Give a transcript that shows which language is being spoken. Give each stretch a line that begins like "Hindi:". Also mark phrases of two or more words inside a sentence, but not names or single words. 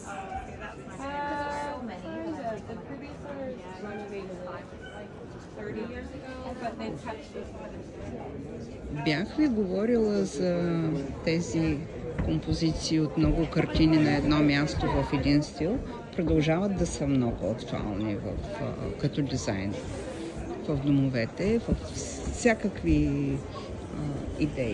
English: The previous owners renovated like 30 years ago, but they've kept it.
Bulgarian: Бях ви говорила за тези композиции от много картини на едно място в един стил. Продължават да са много актуални като дизайн в домовете, в всякакви идеи.